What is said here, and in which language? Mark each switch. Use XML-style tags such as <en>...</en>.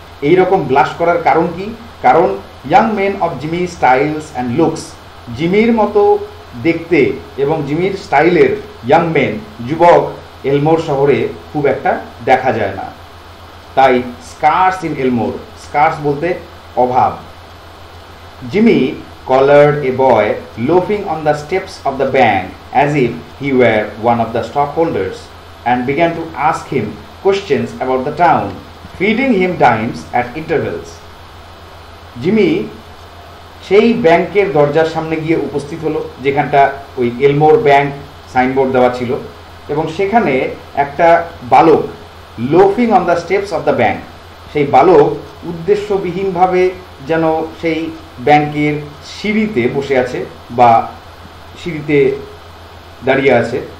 <bn>এইরকম ব্লাশ করার কারণ কি? কারণ</bn> <en>young men of Jimmy styles and looks,</en> <bn>জিমির মতো দেখতে এবং জিমির স্টাইলের ইয়াং মেন, যুবক, এলমোর শহরে খুব একটা দেখা যায় না। তাই</bn> <en>scarce in Elmore,</en> <bn>স্কার্স বলতে অভাব।</bn> <en>Jimmy collared a boy loafing on the steps of the bank as if he were one of the stockholders, and began to ask him questions about the town, feeding him dimes at intervals.</en> <bn>Jimmy সেই ব্যাংকের দরজার সামনে গিয়ে উপস্থিত হলো, যেখানটা ওই এলমোর bank signboard দেওয়া ছিল, এবং সেখানে একটা বালক</bn> <en>loafing on the steps of the bank,</en> <bn>সেই বালক উদ্দেশ্যবিহীনভাবে যেন সেই ব্যাংকের সিঁড়িতে বসে আছে বা সিঁড়িতে দাঁড়িয়ে আছে।</bn>